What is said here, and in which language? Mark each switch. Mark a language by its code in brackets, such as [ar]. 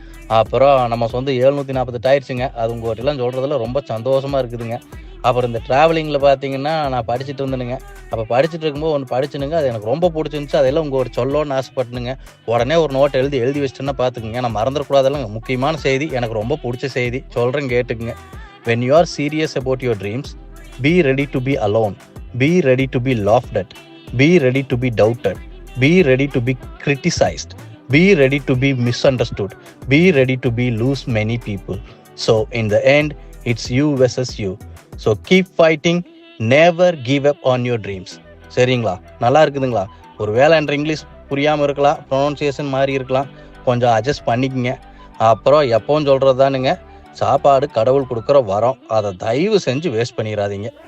[ta] அப்புறம் நம்ம சொந்த 748 ஆயிடுச்சுங்க. அது உங்கள்கிட்டலாம் சொல்கிறதுல ரொம்ப சந்தோஷமாக இருக்குதுங்க. அப்புறம் இந்த ட்ராவலிங்கில் பார்த்தீங்கன்னா, நான் படிச்சுட்டு இருந்தேனுங்க. அப்போ படிச்சுட்டு இருக்கும்போது ஒன்று படிச்சுனுங்க. அது எனக்கு ரொம்ப பிடிச்சிருந்துச்சு. அதெல்லாம் உங்களோட சொல்லணும்னு ஆசைப்பட்டுனுங்க. உடனே ஒரு நோட்டை எழுதி வச்சுட்டேன்னா பார்த்துக்குங்க. நான் மறந்துடக்கூடாதெல்லாம் முக்கியமான செய்தி. எனக்கு ரொம்ப பிடிச்ச செய்தி. சொல்கிறேன் கேட்டுக்குங்க. [en] When you are serious about your dreams, be ready to be alone. Be ready to be laughed at. Be ready to be doubted. Be ready to be criticized. Be ready to be misunderstood. Be ready to be lose many people. So in the end, it's you versus you. So keep fighting. Never give up on your dreams. [ta] சரிங்களா? நல்லா இருக்குதுங்களா? ஒரு வேளை என்ற English புரியாமல் இருக்கலாம், pronunciation மாதிரி இருக்கலாம், கொஞ்சம் அட்ஜஸ்ட் பண்ணிக்கங்க. அப்புறம் எப்பவும் சொல்கிறது தானுங்க, சாப்பாடு கடவுள் கொடுக்குற வரம். அதை தயவு செஞ்சு வேஸ்ட் பண்ணிடாதீங்க.